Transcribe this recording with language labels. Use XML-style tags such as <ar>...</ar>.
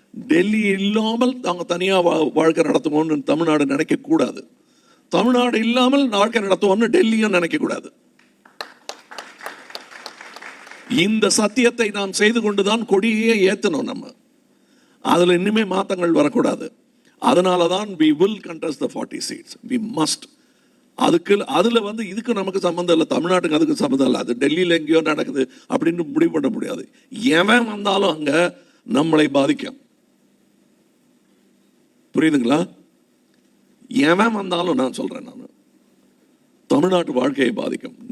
<ta>டெல்லி இல்லாமல் நாங்கள் தனியாக வாழ்க்கை நடத்துவோம்னு தமிழ்நாடு நினைக்கக்கூடாது. தமிழ்நாடு இல்லாமல் வாழ்க்கை நடத்துவோம்னு டெல்லியும் நினைக்கக்கூடாது. இந்த சத்தியத்தை நாம் செய்து கொண்டுதான் கொடியே ஏற்றணும். நம்ம அதில் இன்னுமே மாற்றங்கள் வரக்கூடாது. அதனால தான்</ta> <en>we will contest the 40 seats. We must.</en> <ta>அதில் வந்து இதுக்கு நமக்கு சம்மந்தம் இல்லை, தமிழ்நாட்டுக்கு அதுக்கு சம்மந்தம் இல்லை. அது டெல்லியில் எங்கேயோ நடக்குது அப்படின்னு முடிவு பண்ண முடியாது. எவன் வந்தாலும் அங்கே நம்மளை பாதிக்கும். புரியுதுங்களா? எவன் வந்தாலும் நான் சொல்கிறேன், நான் தமிழ்நாட்டு வாழ்க்கையை பாதிக்கும்.</ta>